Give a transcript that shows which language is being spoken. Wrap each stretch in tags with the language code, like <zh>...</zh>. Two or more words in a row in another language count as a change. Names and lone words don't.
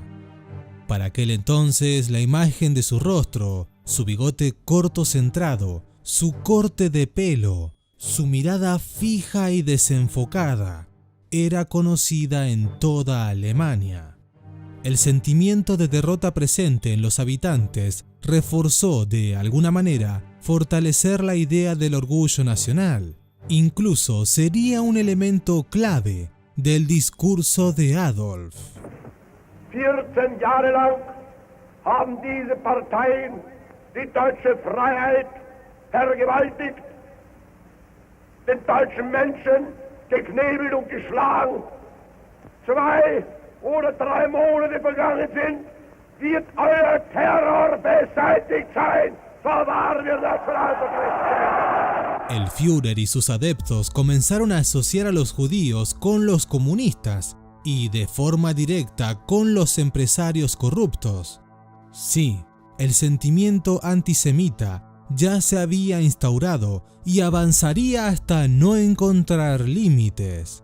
<es>Para aquel entonces, la imagen de su rostro, su bigote corto centrado, su corte de pelo, su mirada fija y desenfocada, era conocida en toda Alemania. El sentimiento de derrota presente en los habitantes reforzó de alguna manera fortalecer la idea del orgullo nacional. Incluso sería un elemento clave del discurso de Adolf.</es> <de>14 Jahre lang haben diese Parteien die deutsche Freiheit vergewaltigt, den deutschen Menschen geknebelt und geschlagen. 2 oder 3 Monate vergangen sind, wird euer Terror beseitigt sein. So wahr wir das verantwortlich.</de> <es>El Führer y sus adeptos comenzaron a asociar a los judíos con los comunistas y de forma directa con los empresarios corruptos. Sí, el sentimiento antisemita ya se había instaurado y avanzaría hasta no encontrar límites.</es>